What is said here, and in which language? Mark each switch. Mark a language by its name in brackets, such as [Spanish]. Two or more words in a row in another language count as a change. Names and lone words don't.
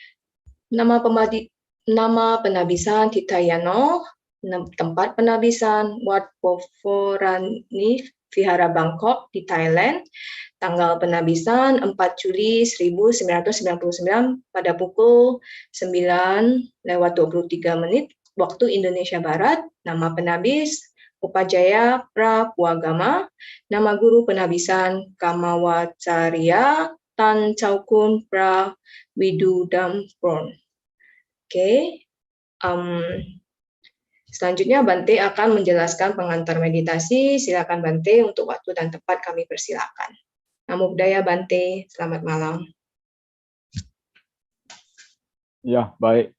[Indonesian] Nama penabisan Titayano, tempat penabisan Wat Poforani, Vihara Bangkok di Thailand. Tanggal penabisan 4 Juli 1999 pada pukul 9:23 waktu Indonesia Barat. Nama penabis Upajaya Prapuagama. Nama guru penabisan Kamawacarya Tan Chaukun Prawidudamporn. Oke. Selanjutnya Bante akan menjelaskan pengantar meditasi. Silakan Bante, untuk waktu dan tempat kami persilakan. [Pali] Namo Buddhaya [Indonesian] Bante, selamat malam. Ya, baik.